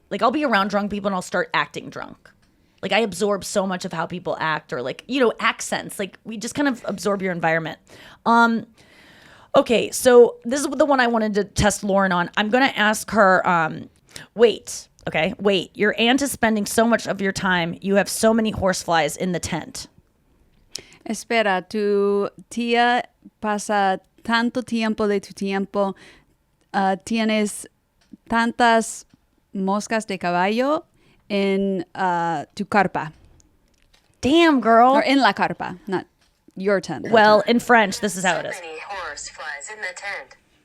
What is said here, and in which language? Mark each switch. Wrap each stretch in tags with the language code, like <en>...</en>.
<en>Like I'll be around drunk people and I'll start acting drunk. Like I absorb so much of how people act or like, accents. Like we just kind of absorb your environment. Okay, so this is the one I wanted to test Lauren on. I'm going to ask her, wait. Your aunt is spending so much of your time. You have so many horseflies in the tent.</en> <es>Espera, tu tía pasa tanto tiempo de tu tiempo. Tienes tantas moscas de caballo en tu carpa.</es> <en>Damn, girl. Or in</en> <es>la carpa,</es> <en>not your tent. Well, in French, this is how it is. Many horseflies in the tent.</en>